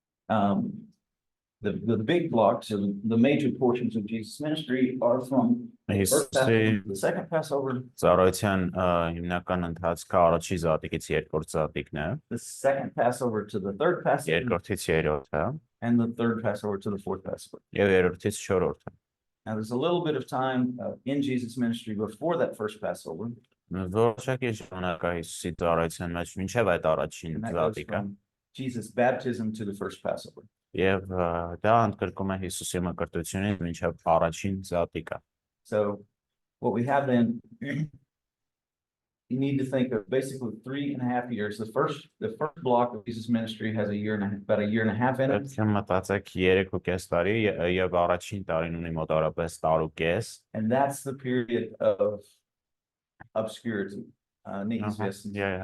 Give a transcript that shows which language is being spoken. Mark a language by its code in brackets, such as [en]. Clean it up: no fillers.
[en] Now, the big blocks, or the major portions of Jesus' ministry are from the first Passover, the second Passover, [hy] Ծառայության հիմնական ընթացքը առաջի զատիկից երկրորդ զատիկն է, [en] the second Passover to the third Passover, [hy] երկրորդից երրորդը [en] and the third Passover to the fourth Passover. [hy] եւ երրորդից չորրորդը։ [en] Now, there's a little bit of time in Jesus' ministry before that first Passover, [hy] Որոշակի ժամանակ է Հիսուսի ծառայության մեջ մինչև այդ առաջին [en] and that goes [hy] զատիկը, [en] from Jesus' baptism to the first Passover. [hy] եւ դա ընդգրկում է Հիսուսի մկրտությունից մինչև առաջին զատիկը։ [en] So, what we have then, you need to think of basically 3.5 years. The first block of Jesus' ministry has about a year and a half in it. [hy] Պետք է մտածեք 3.5 տարի եւ առաջին տարին ունի մոտավորապես տարուկես, [en] And that's the period of obscurity. [ru] Neizvestность.